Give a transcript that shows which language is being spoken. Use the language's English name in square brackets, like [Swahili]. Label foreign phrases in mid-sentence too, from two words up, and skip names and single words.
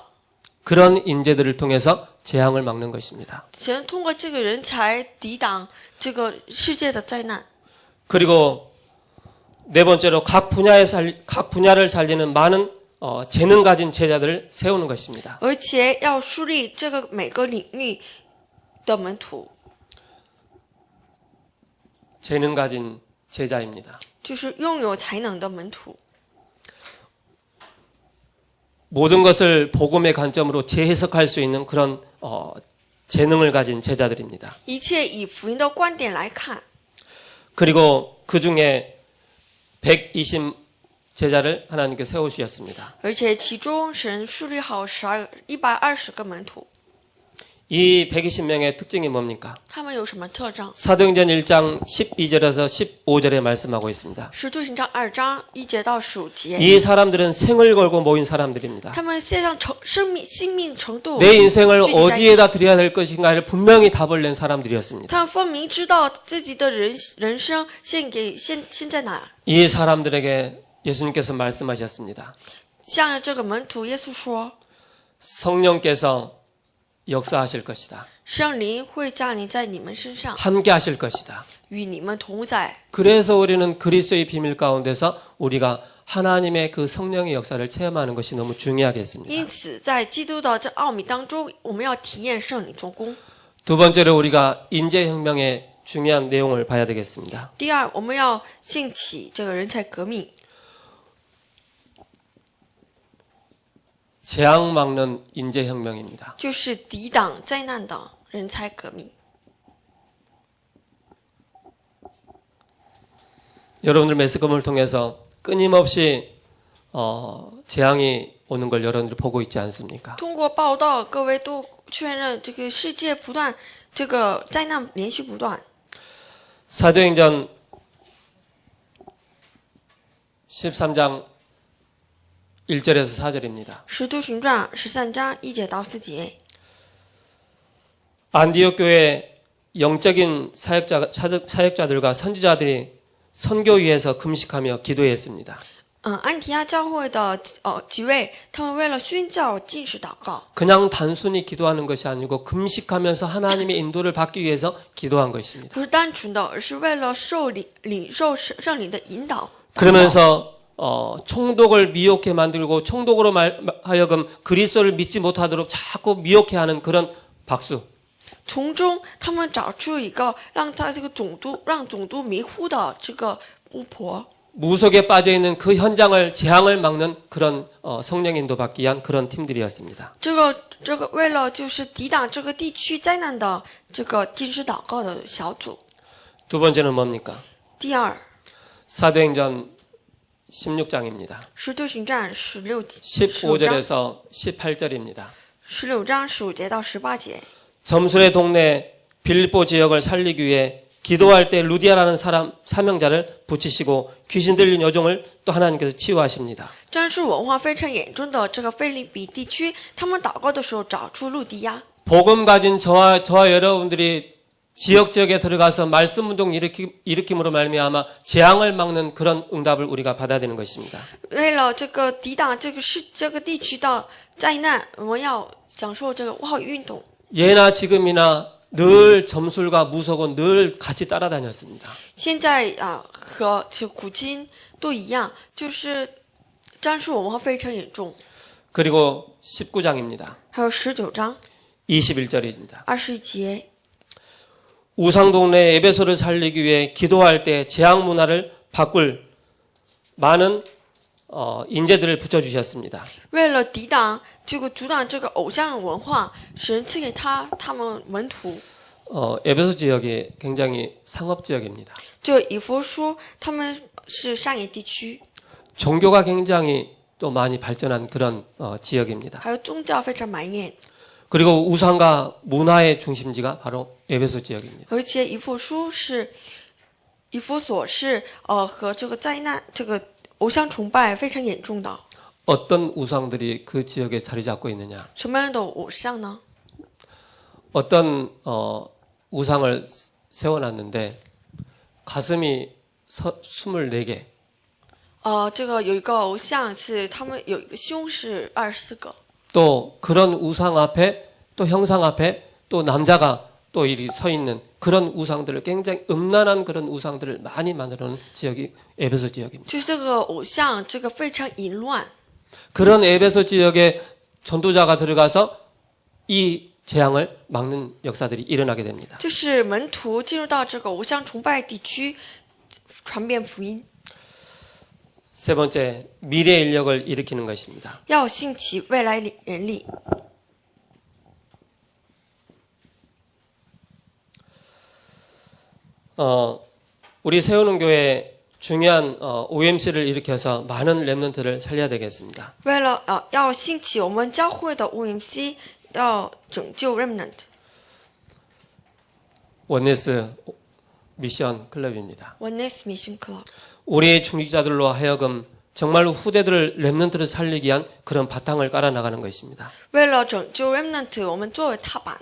[Korean] 그런 인재들을 통해서 재앙을 막는 것입니다. [Chinese] 想通过这个人才抵挡这个世界的灾难。 [Korean] 그리고 네 번째로 각 분야를 살리는 많은 재능 가진 제자들을 세우는 것입니다. [Chinese] 而且要树立这个每个领域的门徒， [Korean] 재능 가진 제자입니다. [Chinese] 就是拥有才能的门徒。 [Korean] 모든 것을 복음의 관점으로 재해석할 수 있는 그런 재능을 가진 제자들입니다. [Chinese] 一切以福音的观点来看， [Korean] 그리고 그 중에 120 제자를 하나님께 세우셨습니다. [Chinese] 而且其中神树立好120个门徒， [Korean] 이 120명의 특징이 뭡니까? [Chinese] 他们有什么特征？ [Korean] 사도행전 1장 12절에서 15절에 말씀하고 있습니다. [Chinese] 使徒行传2章1节到15节， [Korean] 이 사람들은 생을 걸고 모인 사람들입니다. [Chinese] 他们献上性命程度， [Korean] 내 인생을 [Chinese] 聚集在一起 [Korean] 어디에다 드려야 될 것인가를 분명히 답을 낸 사람들이었습니다. [Chinese] 他们分明知道自己的人生献在哪。 [Korean] 이 사람들에게 예수님께서 말씀하셨습니다. [Chinese] 向这个门徒，耶稣说 [Korean] 성령께서 역사하실 것이다. [Chinese] 圣灵会降临在你们身上， [Korean] 함께 하실 것이다. [Chinese] 与你们同在。 [Korean] 그래서 우리는 그리스도의 비밀 가운데서 우리가 하나님의 그 성령의 역사를 체험하는 것이 너무 중요하겠습니다. [Chinese] 因此，在基督的这奥秘当中，我们要体验圣灵做工。 [Korean] 두 번째로 우리가 인재혁명의 중요한 내용을 봐야 되겠습니다. [Chinese] 第二，我们要兴起这个人才革命， [Korean] 재앙 막는 인재혁명입니다. [Chinese] 就是抵挡灾难的人才革命。 [Korean] 여러분들 매스컴을 통해서 끊임없이 재앙이 오는 걸 여러분들 보고 있지 않습니까? [Chinese] 通过报道，各位都确认这个世界不断，这个灾难连续不断。 [Korean] 사도행전 13장 1절에서 4절입니다. [Chinese] 使徒行传13章1节到4节， [Korean] 안디옥 교회 영적인 사역자들과 선지자들이 선교위에서 금식하며 기도했습니다. [Chinese] 安提阿教会的几位，他们为了宣教禁食祷告， [Korean] 그냥 단순히 기도하는 것이 아니고 금식하면서 하나님의 인도를 받기 위해서 기도한 것입니다. [Chinese] 不是单纯的，而是为了领受圣灵的引导。 [Korean] 그러면서 총독을 미혹해 만들고 총독으로 하여금 그리스도를 믿지 못하도록 자꾸 미혹해하는 그런 박수. [Chinese] 从中，他们找出一个让总督迷糊的这个巫婆， [Korean] 무속에 빠져 있는 그 현장을 재앙을 막는 그런 성령 인도 받기 위한 그런 팀들이었습니다. [Chinese] 这个为了就是抵挡这个地区灾难的这个禁食祷告的小组。 [Korean] 두 번째는 뭡니까? [Chinese] 第二， [Korean] 사도행전 16장입니다. [Chinese] 使徒行传15 [Korean] 15절에서 18절입니다. [Chinese] 章15节到18节。 [Korean] 점술의 동네 빌립보 지역을 살리기 위해 기도할 때 루디아라는 사람 사명자를 붙이시고 귀신 들린 여종을 또 하나님께서 치유하십니다. [Chinese] 战术文化非常严重的这个菲利比地区，他们祷告的时候找出路迪亚。 [Korean] 복음 가진 저와 여러분들이 지역에 들어가서 말씀 운동 일으킴으로 말미암아 재앙을 막는 그런 응답을 우리가 받아야 되는 것입니다. [Chinese] 为了这个抵挡这个地区的灾难，我们要享受这个话语运动。 [Korean] 예나 지금이나 늘 점술과 무속은 늘 같이 따라다녔습니다. [Chinese] 现在和就古今都一样，就是战术文化非常严重。 [Korean] 그리고 19장입니다. [Chinese] 还有19章 [Korean] 21절입니다. [Chinese] 20节， [Korean] 우상동네 에베소를 살리기 위해 기도할 때 재앙 문화를 바꿀 많은 인재들을 붙여주셨습니다. [Chinese] 为了抵挡这个阻挡这个偶像文化，神赐给他们门徒。 [Korean] 에베소 지역이 굉장히 상업 지역입니다. [Chinese] 这以弗书他们是商业地区， [Korean] 종교가 굉장히 또 많이 발전한 그런 지역입니다. [Chinese] 还有宗教非常蔓延。 [Korean] 그리고 우상과 문화의 중심지가 바로 에베소 지역입니다. [Chinese] 而且以弗所是和这个灾难这个偶像崇拜非常严重的。 [Korean] 어떤 우상들이 그 지역에 자리 잡고 있느냐? [Chinese] 什么样的偶像呢？ [Korean] 어떤 우상을 세워놨는데 가슴이 24개. [Chinese] 这个有一个偶像是他们有一个胸是24个。 [Korean] 또 그런 우상 앞에 또 형상 앞에 또 남자가 또 이리 서 있는 그런 우상들을 굉장히 음란한 그런 우상들을 많이 만들어 놓은 지역이 에베소 지역입니다. [Chinese] 就这个偶像，这个非常淫乱。 [Korean] 그런 에베소 지역에 전도자가 들어가서 이 재앙을 막는 역사들이 일어나게 됩니다. [Chinese] 就是门徒进入到这个偶像崇拜地区，传遍福音。 [Korean] 세 번째, 미래 인력을 일으키는 것입니다. [Chinese] 要兴起未来人力。 [Korean] 우리 세우는 교회 중요한 OMC를 일으켜서 많은 렘넌트를 살려야 되겠습니다. [Chinese] 为了要兴起我们教会的 OMC， 要拯救 remnant。 [Korean] 원네스 미션 클럽입니다. [Chinese] Oneness Mission Club。 [Korean] 우리의 중직자들로 하여금 정말로 후대들을 렘넌트를 살리기 위한 그런 바탕을 깔아 나가는 것입니다. [Chinese] 为了拯救 remnant， 我们作为踏板。